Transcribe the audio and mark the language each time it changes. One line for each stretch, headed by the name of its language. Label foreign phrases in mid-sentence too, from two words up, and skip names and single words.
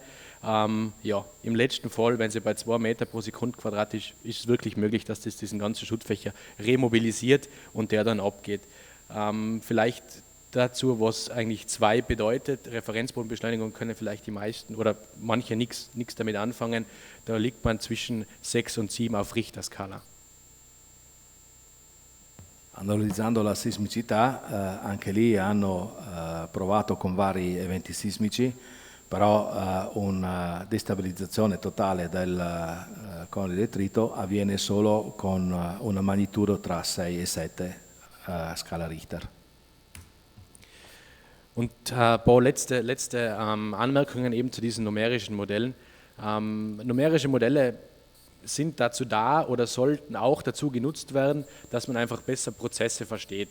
German: Ja, im letzten Fall, wenn sie bei 2 Meter pro Sekundenquadrat ist, ist es wirklich möglich, dass das diesen ganzen Schuttfächer remobilisiert und der dann abgeht. Vielleicht dazu, was eigentlich 2 bedeutet. Referenzbodenbeschleunigung können vielleicht die meisten oder manche nichts damit anfangen. Da liegt man zwischen 6 und 7 auf Richterskala.
Italian: Analizzando la sismicità, anche lì hanno provato con vari eventi sismici, però una destabilizzazione totale del cono di detrito avviene solo con una magnitudo tra 6 e 7 Skala Richter. Und ein paar letzte Anmerkungen eben zu diesen numerischen Modellen. Numerische Modelle sind dazu da oder sollten auch dazu genutzt werden, dass man einfach besser Prozesse versteht.